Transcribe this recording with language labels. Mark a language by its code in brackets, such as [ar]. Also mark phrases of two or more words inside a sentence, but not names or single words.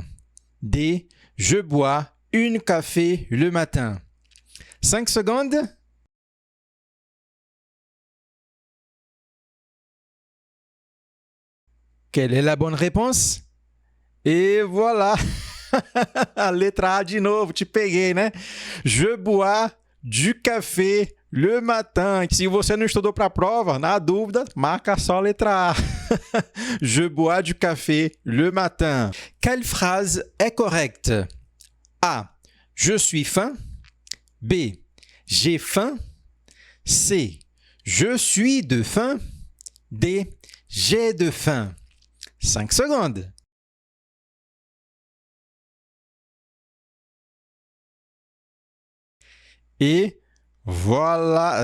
[fr] D. Je bois une café le matin. 5 secondes. Quelle est la bonne réponse? Et voilà. [pt] A letra A de novo, te peguei, né? [fr] Je bois du café le matin. [pt] Se você não estudou para a prova, na dúvida, marca só a letra A. [fr] Je bois du café le matin. Quelle phrase est correcte? A. Je suis faim. B. J'ai faim. C. Je suis de faim. D. J'ai de faim. 5 secondes. Et voilà.